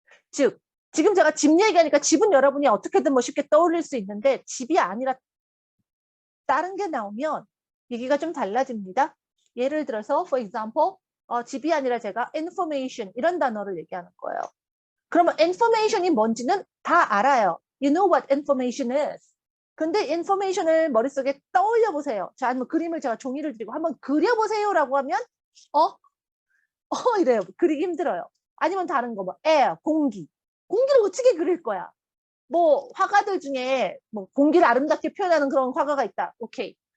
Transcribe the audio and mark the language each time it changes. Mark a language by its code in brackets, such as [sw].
[ko] 즉 지금 제가 집 얘기하니까 집은 여러분이 어떻게든 뭐 쉽게 떠올릴 수 있는데 집이 아니라 다른 게 나오면 얘기가 좀 달라집니다. 예를 들어서 for example 집이 아니라 제가 information 이런 단어를 얘기하는 거예요. 그러면 information이 뭔지는 다 알아요. [en] You know what information is. [ko] 근데 information을 머릿속에 떠올려 보세요. 자, 아니면 그림을 제가 종이를 드리고 한번 그려보세요라고 하면 이래요. 그리기 힘들어요. 아니면 다른 거 뭐 air, 공기. 공기를 어떻게 그릴 거야? 뭐 화가들 중에 뭐 공기를 아름답게 표현하는 그런 화가가 있다. 오케이.